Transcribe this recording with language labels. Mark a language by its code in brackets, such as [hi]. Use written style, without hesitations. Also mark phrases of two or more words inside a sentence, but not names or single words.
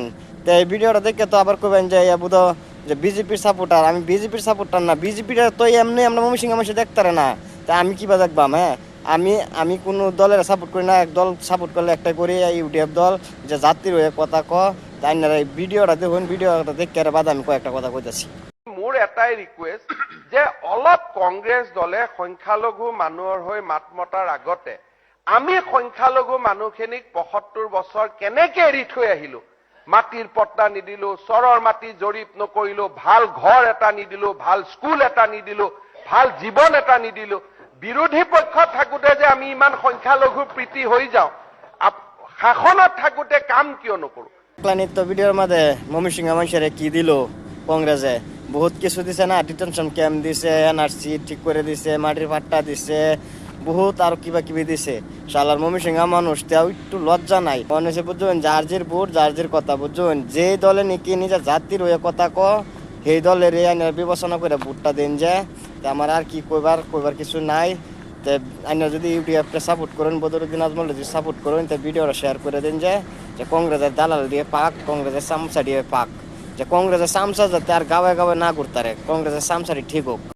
[bn] তো এই ভিডিওটা দেখে তো আবার কইবেন যে বুধ যে বিজেপির সাপোর্টার। আমি বিজেপির সাপোর্টার না, বিজেপিটা তো এমনি আমরা ময়মনসিংহ মানুষ দেখতারে না। তা আমি কিবা দেখবাম হ্যাঁ আমি আমি কোনো দলের সাপোর্ট করি না। এক দল সাপোর্ট করলে একটা করি ইউডিএফ দল যে জাতির হয়ে কথা তাই না। এই ভিডিওটা দেখুন ভিডিওটা দেখে বাদ আমি কয়েকটা কথা কইতাছি। [as] মোৰ এটাই ৰিকুৱেষ্ট যে অলপ কংগ্ৰেছ দলে সংখ্যালঘু মানুহৰ হৈ মাত মতাৰ আগতে আমি সংখ্যালঘু মানুহখিনিক ৭৫ বছৰ কেনেকে এৰি থৈ আহিলো, মাটিৰ পট্টা নিদিলো, চৰৰ মাটি জৰীপ নকৰিলো, ভাল ঘৰ এটা নিদিলো, ভাল স্কুল এটা নিদিলো, ভাল জীৱন এটা নিদিলো, বিৰোধী পক্ষত থাকোতে যে আমি ইমান সংখ্যালঘু প্ৰীতি হৈ যাওঁ, শাসনত থাকোতে কাম কিয় নকৰো। [bn] তো ভিডিওর মধ্যে ময়মনসিংহ মানুষের কি দিল কংগ্রেসে বহুত কিছু দিছে না, [en] detention camp [bn] দিছে, এনআরসি ঠিক করে দিছে, মাটির পাট্টা দিছে, বহুত আর কিবা কিবি দিছে। শালার ময়মনসিংহ মানুষ তেও একটু লজ্জা নাই মানুষে বুঝবেন যার যে ভোট যার যে কথা বুঝবেন। যে দলে নাকি নিজের জাতির হয়ে কথা সেই দলের বিবেচনা করে ভোটটা দেন যে আমার আর কি কইবার কিছু নাই। আইনা যদি ইউটিউবটা সাপোর্ট করেন বদরুদ্দিন আজমল যদি সাপোর্ট করেন তো ভিডিওটা শেয়ার করে দিন যে কংগ্রেসের দালাল দিয়ে পাক, কংগ্রেসের সামসা দিয়ে পাক, যে কংগ্রেসের সামসা যাতে আর গাঁয়ে গাঁয়ে না ঘুরতারে, কংগ্রেসের সামসারি ঠিক হোক।